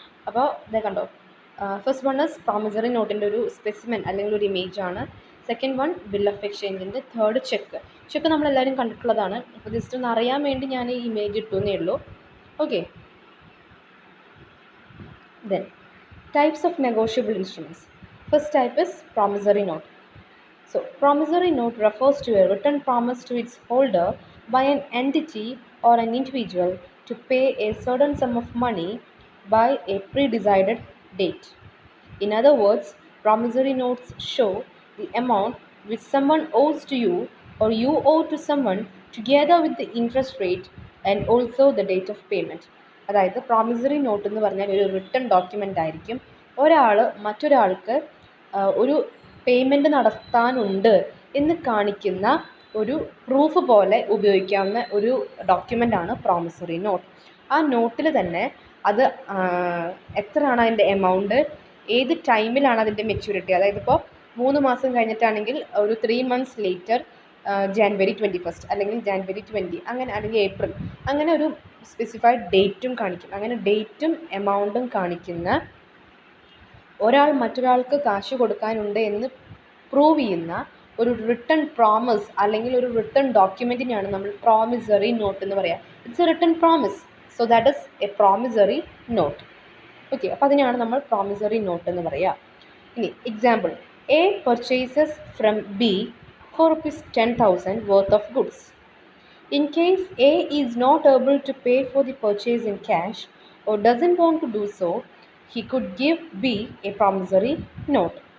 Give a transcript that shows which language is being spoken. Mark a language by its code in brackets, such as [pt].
[ml] അപ്പോൾ ഇത് കണ്ടോ, [en] first one is [ml] പ്രോമിസറി നോട്ടിൻ്റെ ഒരു സ്പെസിമെൻ അല്ലെങ്കിൽ ഒരു ഇമേജാണ്. Second one bill of എക്സ്ചേഞ്ചിൻ്റെ, third check നമ്മളെല്ലാവരും കണ്ടിട്ടുള്ളതാണ്. അപ്പോൾ ജസ്റ്റ് ഒന്ന് അറിയാൻ വേണ്ടി ഞാൻ ഈ ഇമേജ് ഇട്ടുവെന്നേ ഉള്ളൂ. Okay. [en] Then types of negotiable instruments. First type is promissory note. So promissory note refers to a written promise to its holder by an entity or an individual to pay a certain sum of money by a pre-decided date. In other words, promissory notes show the amount which someone owes to you or you owe to someone together with the interest rate and also the date of payment. [ml] അതായത് promissory note എന്ന് പറഞ്ഞാൽ ഒരു written document ആയിരിക്കും. ഒരാൾ മറ്റൊരാൾക്ക് ഒരു payment നടത്താനുണ്ട് എന്ന് കാണിക്കുന്ന ഒരു പ്രൂഫ് പോലെ ഉപയോഗിക്കാവുന്ന ഒരു ഡോക്യുമെൻ്റാണ് പ്രോമിസറി നോട്ട്. ആ നോട്ടിൽ തന്നെ അത് എത്രയാണ് അതിൻ്റെ എമൗണ്ട്, ഏത് ടൈമിലാണ് അതിൻ്റെ മെച്യൂരിറ്റി, അതായത് ഇപ്പോൾ 3 മാസം കഴിഞ്ഞിട്ടാണെങ്കിൽ ഒരു 3 months ലേറ്റർ ജാനുവരി 21 അല്ലെങ്കിൽ ജാനുവരി 20 അങ്ങനെ, അല്ലെങ്കിൽ ഏപ്രിൽ, അങ്ങനെ ഒരു സ്പെസിഫൈഡ് ഡേറ്റും കാണിക്കും. അങ്ങനെ ഡേറ്റും എമൗണ്ടും കാണിക്കുന്ന, ഒരാൾ മറ്റൊരാൾക്ക് കാശ് കൊടുക്കാനുണ്ട് എന്ന് പ്രൂവ് ചെയ്യുന്ന ഒരു റിട്ടൺ പ്രോമിസ് അല്ലെങ്കിൽ ഒരു റിട്ടൺ ഡോക്യുമെൻറ്റിനെയാണ് നമ്മൾ പ്രോമിസറി നോട്ട് എന്ന് പറയുക. [en] It's a written promise, so that is a promissory note. [ml] Okay, അപ്പോൾ അതിനെയാണ് നമ്മൾ പ്രോമിസറി നോട്ട് എന്ന് പറയുക. [en] ഇനി example, A purchases from B for ₹10,000 worth of goods. In case A is not able to pay for the purchase in cash or doesn't want to do so, he could give B a promissory note.